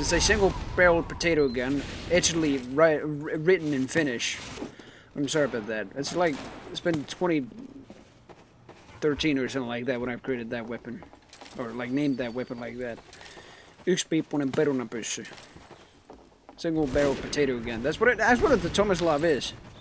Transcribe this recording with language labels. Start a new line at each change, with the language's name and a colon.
English: It's a single-barrel potato gun, actually written in Finnish. I'm sorry about that. It's like, it's been 2013 or something like that when I've created that weapon. Or like named that weapon like that.
Finnish: Yksipiippunen perunapyssy.
English: Single-barrel potato gun. That's what the Tomislav is.